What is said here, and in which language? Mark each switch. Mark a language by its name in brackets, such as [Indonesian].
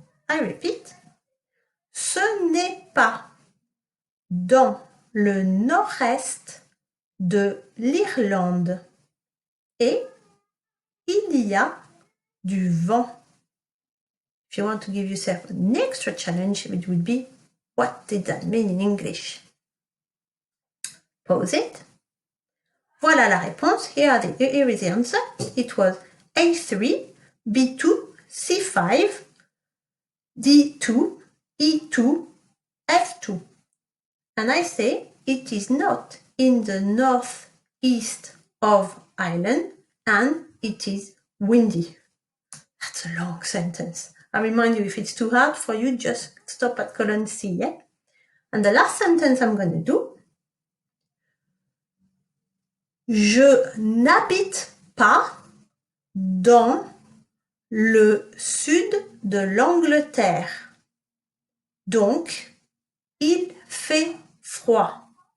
[English] I repeat. [French] Ce n'est pas dans le nord-est de l'Irlande et il y a du vent. [English] If you want to give yourself an extra challenge, it would be, what did that mean in English? Pause it. [French] Voilà la réponse. [English] Here is the answer. It was A3, B2, C5, D2, E2, F2. And I say it is not in the northeast of Ireland and it is windy. That's a long sentence. I remind you, if it's too hard for you, just stop at column C, yeah? And the last sentence I'm going to do, [French] je n'habite pas dans le sud de l'Angleterre. Donc, il fait froid.